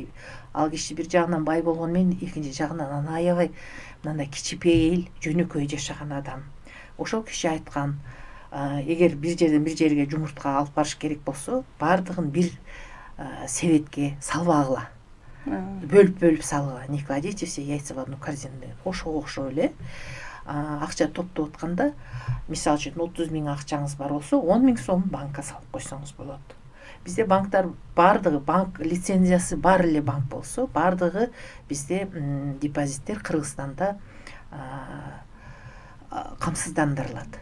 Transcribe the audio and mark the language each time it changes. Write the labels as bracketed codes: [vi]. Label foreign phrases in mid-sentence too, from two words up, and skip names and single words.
[ky] Ал киши бир жагынан бай болгону менен, экинчи жагынан аябай мындай кичипейил, жөнөкөй жашаган адам. Ошол киши айткан, эгер бир жерден бир жерге жумуртка алып барыш керек болсо, бардыгын бир себетке салбагыла. бөлүп салган, [ru] не кладите все яйца в одну корзину [ky] деген ошого окшоп эле акча топтоп атканда, мисалы үчүн 30 000 акчаңыз бар болсо 10 000 сом банкка салып койсоңуз болот. Бизде банктар бардыгы, банк лицензиясы бар эле банк болсо, бардыгы бизде депозиттер Кыргызстанда камсыздандырылат.